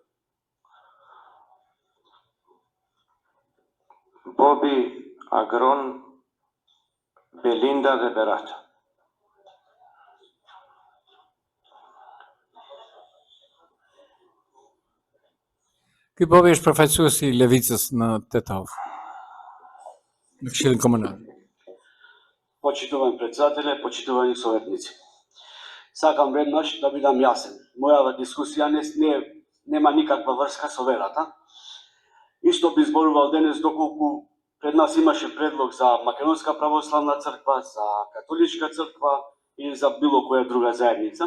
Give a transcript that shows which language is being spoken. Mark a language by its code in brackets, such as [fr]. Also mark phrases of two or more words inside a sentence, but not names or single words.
[sq] Bobi, Agron, Belinda dhe Berat. Ky Bobi është përfaqësuesi i Levicës në Tetovë, në Këshillin Komunal. [mk] Почитувани председателе, почитувани советници. Сакам веднаш да бидам јасен. Мојава дискусија нема никаква врска со верата. Исто би зборувал денес доколку пред нас имаше предлог за Македонска православна црква, за католичка црква или за било која друга заедница.